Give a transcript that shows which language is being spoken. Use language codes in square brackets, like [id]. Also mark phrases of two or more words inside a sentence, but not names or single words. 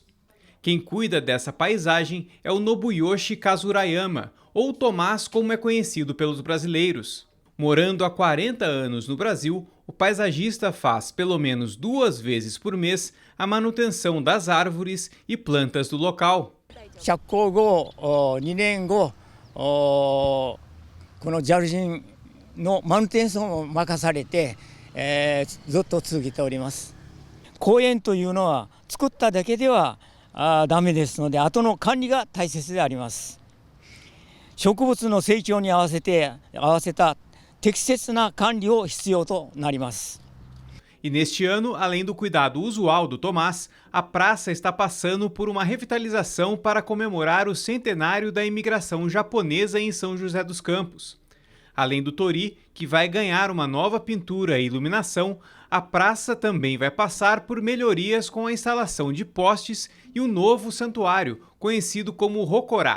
[pt] Quem cuida dessa paisagem é o Nobuyoshi Kazurayama, ou Tomás como é conhecido pelos brasileiros. Morando há 40 anos no Brasil, o paisagista faz pelo menos 2 vezes por mês a manutenção das árvores e plantas do local. [ja] 着工後2年後このJAL人のマヌテンションを任されて、ずっと続けております。公園というのは作っただけではダメですので、後の管理が大切であります。植物の成長に合わせた適切な管理を必要となります。 [pt] E neste ano, além do cuidado usual do Tomás, a praça está passando por uma revitalização para comemorar o centenário da imigração japonesa em São José dos Campos. Além do Torii, que vai ganhar uma nova pintura e iluminação, a praça também vai passar por melhorias com a instalação de postes e um novo santuário, conhecido como Rokorá.